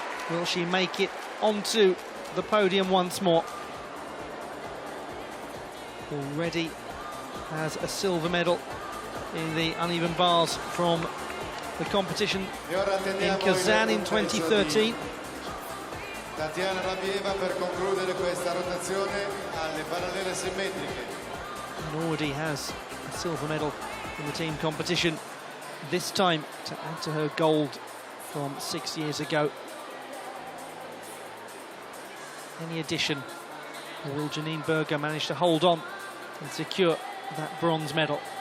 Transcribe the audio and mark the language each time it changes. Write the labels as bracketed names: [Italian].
[English] Will she make it onto the podium once more? Already has a silver medal in the uneven bars from the competition in Kazan in 2013. [Italian] Tatiana Nabieva per concludere questa rotazione alle parallele simmetriche. [English] And already has a silver medal in the team competition, this time to add to her gold from 6 years ago. Any addition, or will Janine Berger manage to hold on and secure that bronze medal?